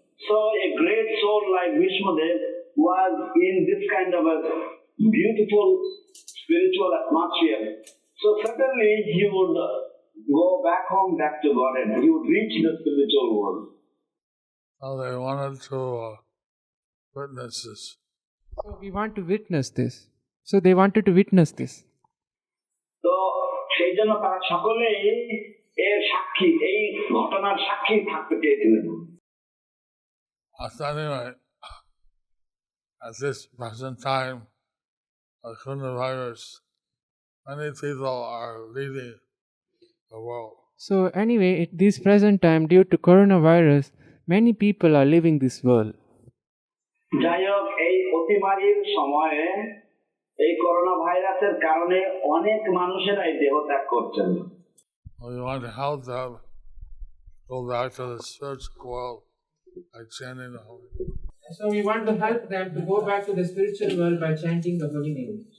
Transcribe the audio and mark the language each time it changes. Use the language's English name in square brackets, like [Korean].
[English] So a great soul like Vishnudev was in this kind of a beautiful spiritual atmosphere. So certainly he would go back home, back to Godhead. He would reach the spiritual world. So they wanted to witness this. So we want to witness this. So they wanted to witness this. [Bangla] তো সেই জন্য তারা সকলেই এর সাক্ষী, এই ঘটনার সাক্ষী থাকতে চেয়েছিলেন। [English] Anyway, at this present time of coronavirus, many people are leaving the world. So anyway, at this present time, due to coronavirus, many people are leaving this world. [Bangla] যাই হোক, এই অতিমারীর সময়ে এই করোনা ভাইরাসের কারণে অনেক মানুষেরাই দেহ ত্যাগ করছেন। [English] We want to help them go back to the spiritual world by chanting the holy name. So we want to help them to go back to the spiritual world by chanting the holy name.